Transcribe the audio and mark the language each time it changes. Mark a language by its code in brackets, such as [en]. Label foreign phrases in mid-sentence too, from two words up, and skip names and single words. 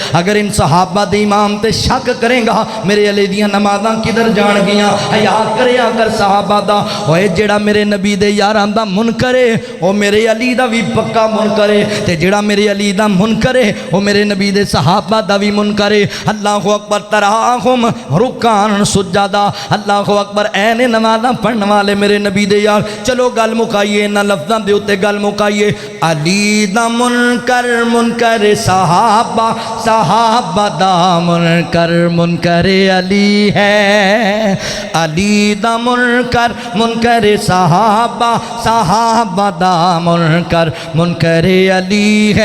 [pa] اگر ان صحابہ دے امام تے شک کرے گا میرے علی دیاں نمازاں کدھر جان گیاں? حیا کریا کر صحابہ دا. اوئے جیہڑا میرے نبی دے یاراں دا منکر ہے وہ میرے علی دا بھی پکا منکر ہے، تے جیہڑا میرے علی دا منکر ہے وہ میرے نبی دے صحابہ دا بھی منکر ہے. [ar] الله أكبر. تراهم ركعا سجدا، الله أكبر. [pa] اینے نمازاں پڑھن والے میرے نبی دے یار۔ چلو گل مکائیے، انہاں لفظاں دے اتے گل مکائیے. علی دا منکر منکر صحابہ، صحابہ دا منکر منکر علی ہے. علی دا منکر منکر صحابہ، صحابہ دا منکر منکر علی ہے.